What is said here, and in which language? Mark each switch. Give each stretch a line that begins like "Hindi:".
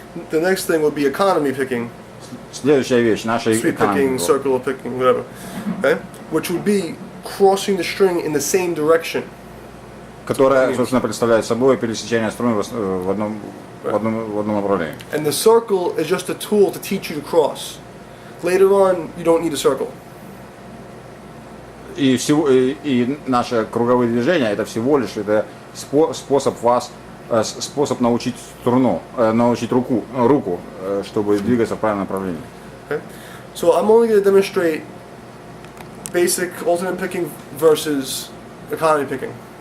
English: The next thing would be economy picking.
Russian: Следующая вещь, наша
English: sweep picking, circular picking, whatever. Okay? Which would be crossing the string in the same direction.
Russian: Которая, собственно, представляет собой пересечение струн в одном направлении.
English: And the circle is just a tool to teach you to cross. Later on, you don't need a circle.
Russian: И наши круговые движения это всего лишь способ научить струну, научить руку, чтобы двигаться в правильном направлении.
English: Okay. So I'm only going to demonstrate basic alternate picking versus economy picking.